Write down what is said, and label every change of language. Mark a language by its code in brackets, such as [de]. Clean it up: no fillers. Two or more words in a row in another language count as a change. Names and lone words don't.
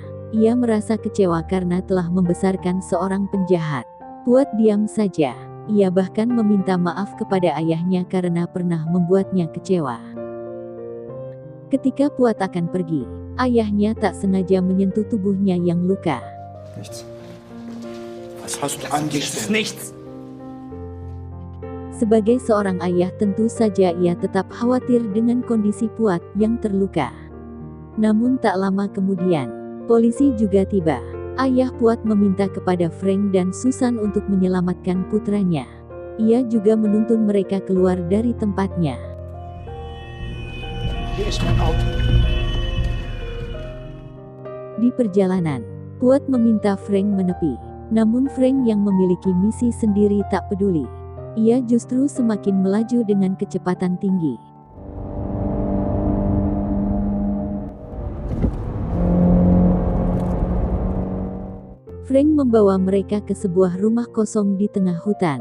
[id] Ia merasa kecewa karena telah membesarkan seorang penjahat. Puat diam saja. Ia bahkan meminta maaf kepada ayahnya karena pernah membuatnya kecewa. Ketika Puat akan pergi, ayahnya tak sengaja menyentuh tubuhnya yang luka. [de] Nichts. Was hast du angestellt? Nichts. [id] Sebagai seorang ayah tentu saja ia tetap khawatir dengan kondisi Puat yang terluka. Namun tak lama kemudian, polisi juga tiba. Ayah Puat meminta kepada Frank dan Susan untuk menyelamatkan putranya. Ia juga menuntun mereka keluar dari tempatnya. [de] Hier ist mein Auto. [id] Di perjalanan, Puat meminta Frank menepi. Namun Frank yang memiliki misi sendiri tak peduli. Ia justru semakin melaju dengan kecepatan tinggi. Frank membawa mereka ke sebuah rumah kosong di tengah hutan.